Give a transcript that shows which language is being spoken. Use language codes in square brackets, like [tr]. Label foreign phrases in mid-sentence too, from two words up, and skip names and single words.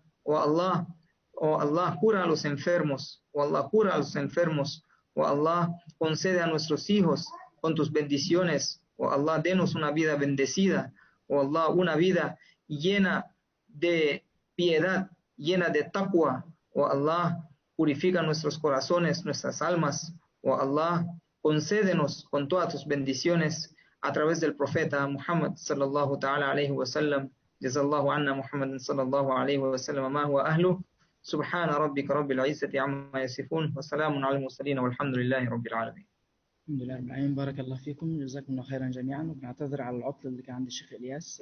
[es] Oh Allah, cura a los enfermos. Oh Allah, cura a los enfermos. Oh Allah, concede a nuestros hijos con tus bendiciones. Oh Allah, denos una vida bendecida. Oh Allah, una vida llena de piedad, llena de taqwa. Oh Allah, purifica nuestros corazones, nuestras almas. Oh Allah, concédenos con todas tus bendiciones a través del profeta Muhammad [ar] صلى الله تعالى عليه وسلم. جزى الله عنا محمدا صلى الله عليه وسلم ما هو أهله. سبحان ربك رب العزة عما يصفون وسلام على المرسلين والحمد لله رب العالمين. الحمد لله رب العالمين، بارك الله فيكم، جزاكم الله خيرا جميعا. وبنعتذر على العطل اللي كان عند الشيخ إلياس.